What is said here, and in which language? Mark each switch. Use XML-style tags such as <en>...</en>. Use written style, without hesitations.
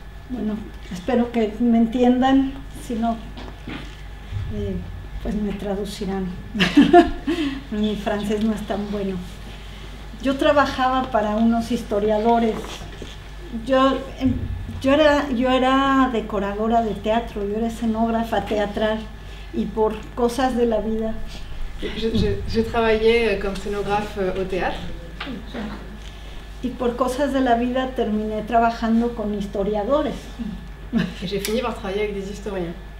<es>Bueno, espero que me entiendan, si no, pues me traducirán. Mi francés no es tan bueno. Yo trabajaba para unos historiadores. Yo era decoradora de teatro, yo era escenógrafa teatral, y por cosas de la vida.</es> <fr>Je travaillais comme scénographe au théâtre.</fr> <es>Y por cosas de la vida terminé trabajando con historiadores.</es> <fr>J'ai fini par travailler avec des historiens.</fr>